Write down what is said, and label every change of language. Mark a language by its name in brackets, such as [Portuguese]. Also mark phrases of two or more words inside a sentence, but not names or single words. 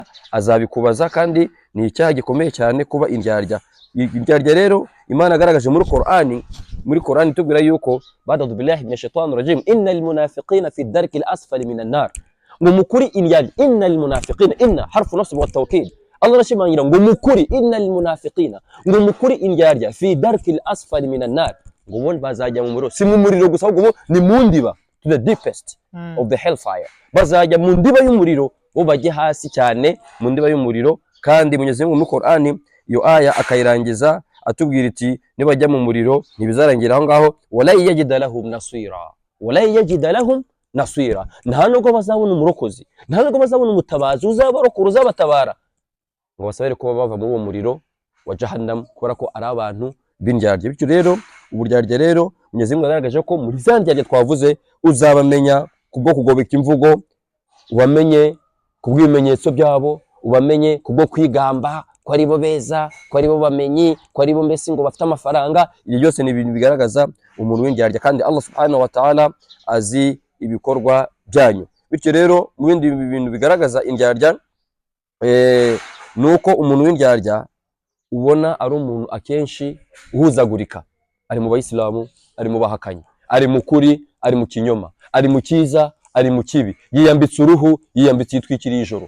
[Kinyarwanda] azabikubaza kandi ni icyaha gikomeye cyane kuba indyarya. Indyarya rero Imana agaragaje muri Qur'ani tubwira yuko [Arabic] أعوذ بالله من الشيطان الرجيم إن المنافقين في الدرك الأسفل من النار. [Kinyarwanda] Ngo mukuri indyarya [Arabic] إن المنافقين إن حرف نصب وتوكيد. [Kinyarwanda] Allah arashimangira ngo mukuri [Arabic] إن المنافقين, [Kinyarwanda] ngo mukuri indyarya [Arabic] في الدرك الأسفل من النار, [Kinyarwanda] ngo bo bazajya mu muriro, si mu muriro gusa ahubwo ni mu ndiba, [English] to the deepest of the hellfire. [Kinyarwanda] Bazajya mu ndiba y'umuriro, bo bajye hasi cyane mu ndiba y'umuriro. Kandi Mwenyezi Mungu mu Qur'ani iyo aya akayirangiza atubwira iti nibajya mu muriro ntibizarangira aho ngaho, [Arabic] ولا يجد لهم نصيرا ولا يجد لهم نصيرا, [Kinyarwanda] nta nubwo bazabona umurokozi, nta nubwo bazabona umutabazi uzabarokora uzabatabara, ngo basabere kuba bava muri uwo muriro wa jahannam, kubera ko ari abantu b'indyarya. Bityo rero uburyarya rero Mwenyezi Mungu yagaragaje ko muri za ndyarya twavuze uzabamenya kubwo kugobeka imvugo, ubamenye kubw'ibimenyetso byabo, ubamenye kubwo kwigamba ko ari bo beza, ko ari bo bamenyi, ko ari bo mbese ngo bafite amafaranga. Ibyo byose ni ibintu bigaragaza umuntu w'indyarya, kandi Allah [Arabic] سبحانه وتعالى [Kinyarwanda] azi ibikorwa byanyu. Bityo rero mu bindi bintu bigaragaza indyarya nuko umuntu w'indyarya ubona ari umuntu akenshi uhuzagurika, ari mu bayisilamu, ari mu bahakanyi, ari mu kuri, ari mu kinyoma, ari mu cyiza, ari mu kibi, yiyambitse uruhu, yiyambitse yitwikiriye ijoro.